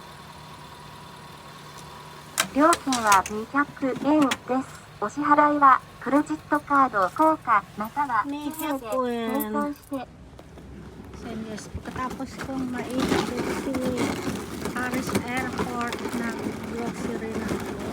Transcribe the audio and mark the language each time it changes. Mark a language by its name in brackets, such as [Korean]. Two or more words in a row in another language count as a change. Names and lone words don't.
[Japanese] 料金は200円です。お支払いはクレジットカード硬貨または 200 紙幣で提供して [English] So yes, [Filipino] pagkatapos kong mainit dito si Paris Airport na grocery na ako.